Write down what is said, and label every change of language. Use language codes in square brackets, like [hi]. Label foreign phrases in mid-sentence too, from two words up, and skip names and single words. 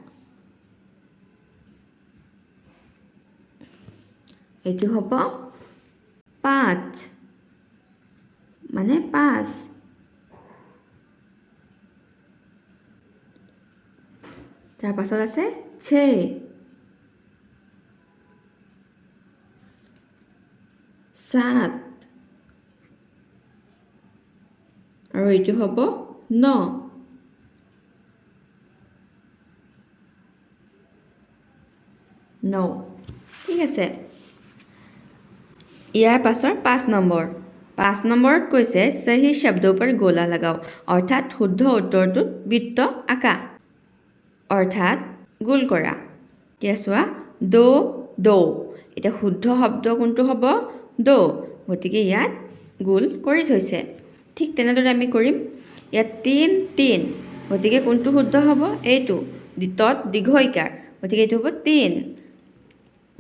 [as] এইটো হ'ব 5 মানে 5 তাৰ পাছত আছে 6 7 আৰু এইটো হ'ব 9 ঠিক আছে ইয়াৰ পাছৰ 5 নম্বৰত কৈছে [hi] सही शब्दों पर गोला लगाओ [as] অৰ্থাৎ শুদ্ধ উত্তৰটোত বৃত্ত আঁকা অৰ্থাৎ গোল কৰা এতিয়া চোৱা দো এতিয়া শুদ্ধ শব্দ কোনটো হ'ব দো গতিকে ইয়াত গোল কৰি থৈছে ঠিক তেনেদৰে আমি কৰিম ইয়াত 3 গতিকে কোনটো শুদ্ধ হ'ব এইটো দ্বিতত দীৰ্ঘ ইকাৰ গতিকে এইটো হ'ব 3